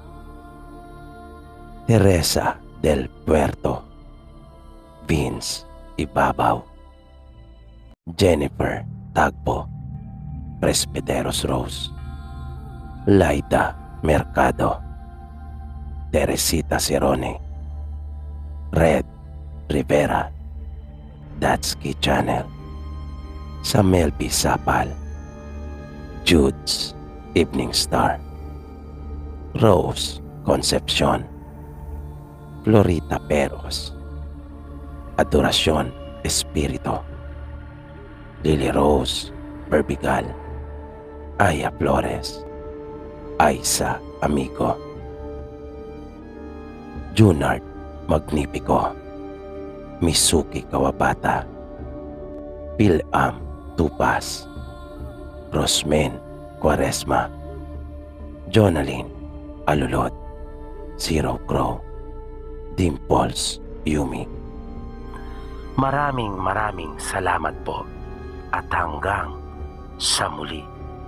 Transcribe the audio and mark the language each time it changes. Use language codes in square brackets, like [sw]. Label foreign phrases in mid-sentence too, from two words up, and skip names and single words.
[tl] Teresa del Puerto, Vince Ibabaw, Jennifer Tagpo, Presbiteros Rose, Laida Mercado, Teresita Cerone, Red Rivera, Datsky Channel, Samel B. Sapal, Jude's Evening Star, Rose Concepcion, Florita Peros, Adoracion Espirito, Lily Rose Berbigal, Aya Flores, Aisa Amigo, Junard Magnifico, Misuki Kawabata, Pilam Tupas, Rosmen Quaresma, Jonaline Alulot, Zero Crow, Dimples Yumi. Maraming salamat po at hanggang sa muli.